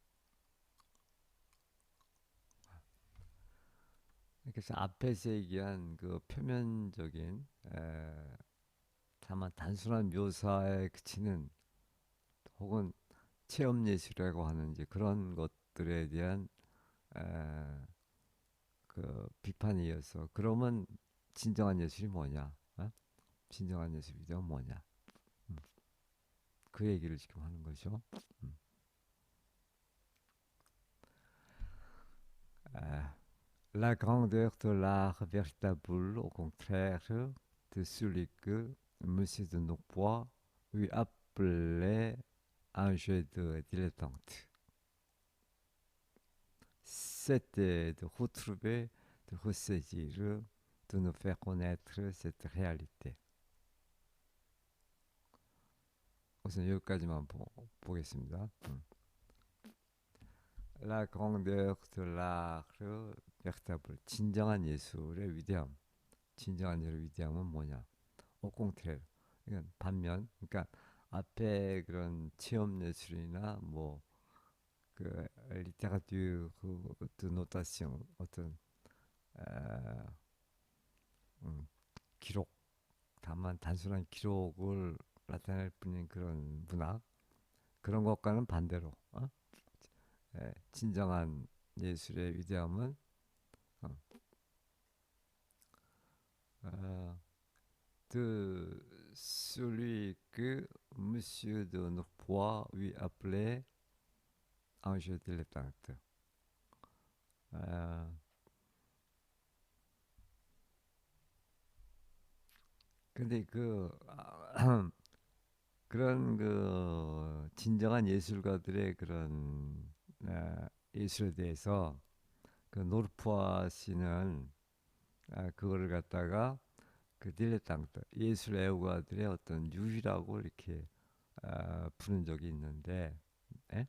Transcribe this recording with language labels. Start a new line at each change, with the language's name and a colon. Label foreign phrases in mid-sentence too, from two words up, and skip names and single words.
Korean: 그래서 앞에서 얘기한 그 표면적인 다만 단순한 묘사에 그치는 혹은 체험 예술이라고 하는 이제 그런 것들에 대한 에, 그 비판이어서 그러면 진정한 예술이 뭐냐? 어? 진정한 예술이 뭐냐? 음, 그 얘기를 지금 하는 거죠. 음. 에,
French: La grandeur de l'art véritable, au contraire, de celui que Monsieur de Norpois lui appelait un jeu de dilettante. C'était de retrouver, de ressaisir, de nous faire connaître cette réalité.
Korean: 우선 여기까지만 보겠습니다.
French: La grandeur de l'art véritable,
Korean: 진정한 예술의 위대함. 진정한 예술의 위대함은 뭐냐? 오공트레. 그러니까 반면, 그러니까 앞에 그런 체험 예술이나 뭐그 리테라튜 그 노타시옹 어떤 에, 기록, 다만 단순한 기록을 나타낼 뿐인 그런 문학, 그런 것과는 반대로 진정한 예술의 위대함은 어, 어,
French: de celui que Monsieur de Norpois lui appelait un jeu dilettante.
Korean: 어, 근데 그런 그 진정한 예술가들의 그런 예술에 대해서 그 노르푸아 씨는 그거를 갖다가 그 딜레탕트 예술 애호가들의 어떤 유희라고 이렇게 부른 적이 있는데, 에?